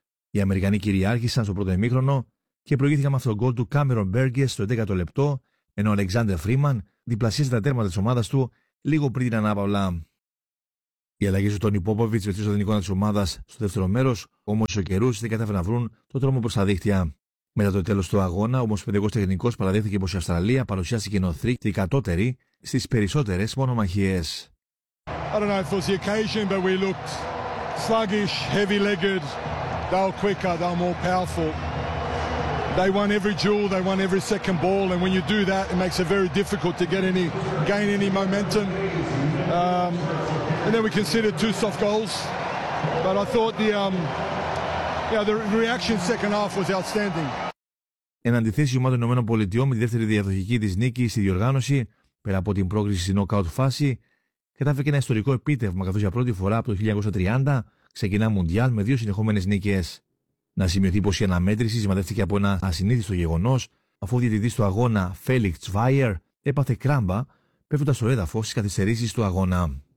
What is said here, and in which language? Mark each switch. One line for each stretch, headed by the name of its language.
Greek: Οι Αμερικανοί κυριάρχησαν στο πρώτο ημίχρονο και προηγήθηκαν με αυτόν τον γκολ του Κάμερον Μπέργκε στο 11ο λεπτό, ενώ ο Αλεξάνδερ Φρίμαν διπλασίασε τα τέρματα της ομάδας του λίγο πριν την ανάπαυλα. Οι αλλαγές του Τόνι Πόποβιτς βελτίωσαν την εικόνα της ομάδας στο δεύτερο μέρος, όμως οι ισοκαιρούς δεν κατάφεραν να βρουν το τρόμο προς τα δίχτυα. Μετά το τέλος του αγώνα, ο ομοσπονδιακός τεχνικός παραδέχθηκε πως η Αυστραλία παρουσιάστηκε κοινοθρήκη κατώτερη στις περισσότερες μονομαχίες.
English: I don't know if it was the occasion, but we looked sluggish, heavy-legged. They were quicker, they were more powerful. They won every duel, they won every second ball, and when you do that, it makes it very difficult to get any, gain any momentum. And then we considered two soft goals, but I thought the reaction second half was outstanding.
Greek: Εν αντιθέσει, η ομάδα των ΗΠΑ με τη δεύτερη διαδοχική της νίκη στη διοργάνωση, πέρα από την πρόκριση στην νοκάουτ φάση, κατάφερε και ένα ιστορικό επίτευγμα, καθώς για πρώτη φορά από το 1930 ξεκινά Μουντιάλ με δύο συνεχόμενες νίκες. Να σημειωθεί πως η αναμέτρηση σημαδεύτηκε από ένα ασυνήθιστο γεγονός, αφού ο διαιτητής του αγώνα, Φέλιξ Τσβάιερ, έπαθε κράμπα, πέφτοντας στο έδαφος στις καθυστερήσεις του αγώνα.